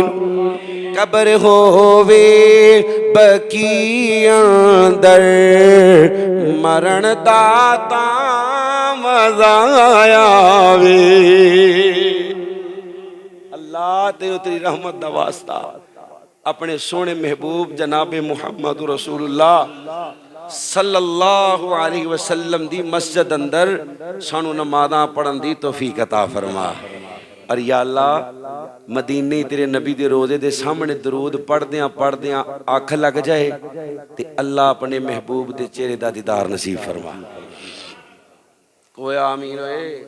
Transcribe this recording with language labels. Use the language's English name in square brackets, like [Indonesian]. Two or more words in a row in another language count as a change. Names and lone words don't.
[Punjabi] ਕਬਰ ਹੋਵੇ ਬਕੀ ਅੰਦਰ ਮਰਨ ਦਾਤਾ ਮਜ਼ਾ ਆਵੇ। ਅੱਲਾਹ ਤੇਰੀ ਰਹਿਮਤ ਦਾ ਵਾਸਤਾ ਅਪਣੇ ਸੋਹਣੇ ਮਹਿਬੂਬ ਜਨਾਬੇ ਮੁਹੰਮਦ ਰਸੂਲੁੱਲਾਹ [Arabic] صلى الله عليه وسلم [Punjabi] ਦੀ ਮਸਜਿਦ ਅੰਦਰ ਸਾਨੂੰ ਨਮਾਜ਼ਾਂ ਪੜ੍ਹਨ ਦੀ ਤੌਫ਼ੀਕ ਅਤਾ ਫ਼ਰਮਾ। ਔਰ [Arabic] يا الله [Punjabi] ਮਦੀਨੇ ਤੇਰੇ ਨਬੀ ਦੇ ਰੋਜ਼ੇ ਦੇ ਸਾਮ੍ਹਣੇ ਦਰੂਦ ਪੜ੍ਹਦਿਆਂ ਪੜ੍ਹਦਿਆਂ ਅੱਖ ਲੱਗ ਜਾਏ ਤੇ ਅੱਲਾਹ ਅਪਣੇ ਮਹਿਬੂਬ ਦੇ ਚਿਹਰੇ ਦਾ ਦੀਦਾਰ ਨਸੀਬ ਫ਼ਰਮਾ। ਕੋਈ ਆਮੀਨ ਹੋਏ।